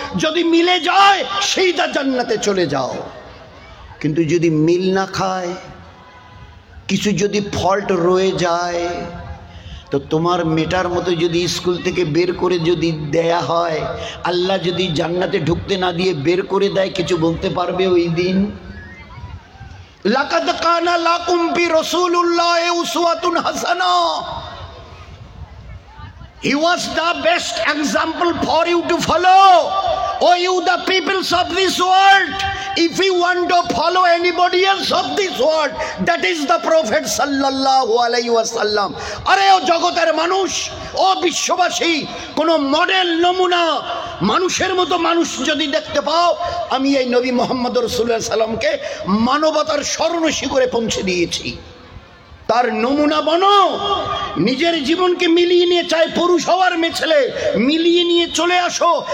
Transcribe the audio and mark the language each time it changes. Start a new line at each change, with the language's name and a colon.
Bangla: যদি মিলে যায় সেইটা জান্নাতে চলে যাও। কিন্তু যদি মিল না খায়, কিছু যদি ফল্ট রয়ে যায়, তো তোমার মেটার মতো যদি স্কুল থেকে বের করে যদি দেয়া হয়, আল্লাহ যদি জান্নাতে ঢুকতে না দিয়ে বের করে দেয়, কিছু বলতে পারবে ওই দিন?
Arabic: লাকাদ কানা লাকুম ফি রাসূলিল্লাহি উসওয়াতুন হাসানা।
English: He was the best example for you to follow. Oh, you the peoples of this world, if you want to follow anybody else of this world, that is the Prophet sallallahu alaihi wasallam.
Bangla: আরে ও জগতের মানুষ, ও বিশ্ববাসী, কোন model নমুনা মানুষের মতো মানুষ যদি দেখতে পাও, আমি এই নবী মুহাম্মদ রাসূলুল্লাহ সাল্লামকে মানবতার স্বর্ণ শিখরে পৌঁছে দিয়েছি। তার নমুনা বনো, নিজের জীবনকে মিলিয়ে নিয়ে, চাই পুরুষ হওয়ার মেয়ে ছেলে, মিলিয়ে নিয়ে চলে আসো।